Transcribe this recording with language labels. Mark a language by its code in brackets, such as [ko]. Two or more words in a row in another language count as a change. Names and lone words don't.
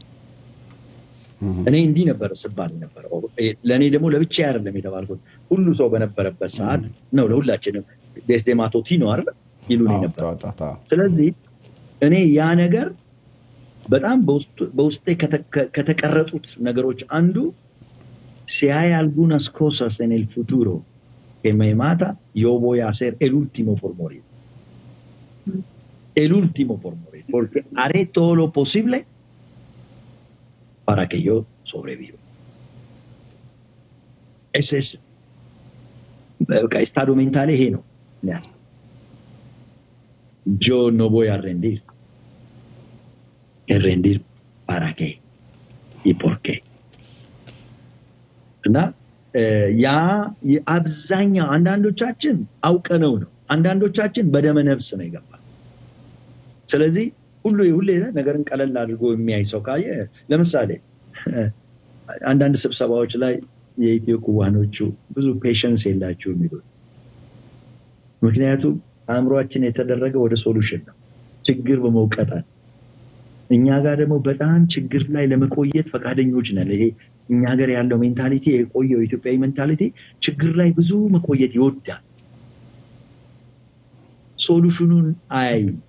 [am] እኔ እንዲህ ነበር ስባል ነበር ለኔ ደግሞ ለብቻ አይደለም የተባልኩት ሁሉ ሰው በነበረበት ሰዓት ነው ለሁላችንም ዴስዴማቶቲ ነው አይደል ይሉኝ ነበር ስለዚህ እኔ ያ ነገር በጣም በውስጤ ከተቀረጹት ነገሮች አንዱ [es] si hay algunas cosas en el futuro que me mata yo voy a ser el último por morir porque haré todo lo posible para que yo sobreviva ese es el estado mental es no yo no voy a rendir rendir para qué y por qué [am] እና ያ አብዛኛው አንዳንዶቻችን አውቀነው ነው አንዳንዶቻችን በደመ ነፍስ ነው ይገባል ስለዚህ ሁሉ ነገርን ቀለል አድርጎ የሚያይ ሰው ካየ ለምሳሌ አንዳንድ ስብሰባዎች ላይ የኢትዮ ኩባኖቹ ብዙ ፔሸንስ የላቸው የሚሉት ምክንያቱም አእምሮአችን የተደረገ ወደ ሶሉሽን ነው ችግር በመውቀጣት እኛ ጋር ደግሞ በጣም ችግር ላይ ለመቆየት ፈቃደኞች ነን ይሄ እኛ ሀገር ያለው ሜንታሊቲ የቆየው ኢትዮጵያዊ ሜንታሊቲ ችግር ላይ ብዙ መቆየት ይወዳል ሶሉሽኑን አይ